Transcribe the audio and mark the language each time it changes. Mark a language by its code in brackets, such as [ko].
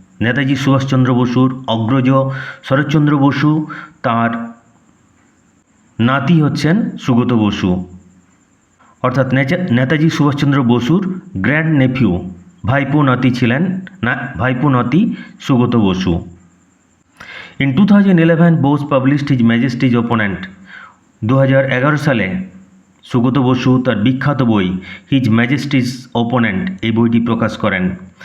[bn] নেতাজি সুভাষচন্দ্র বসুর অগ্রজ শরৎচন্দ্র বসু, তার নাতি হচ্ছেন সুগত বসু, অর্থাৎ নেতাজি সুভাষচন্দ্র বসুর গ্র্যান্ড নেফিউ, ভাইপো নাতি Sugata Basu. [en] In 2011, Bose published his Majesty's Opponent। [bn] 2011 সালে সুগত বসু তার বিখ্যাত বই হিজ ম্যাজেস্টিস ওপোনেন্ট এই বইটি প্রকাশ করেন।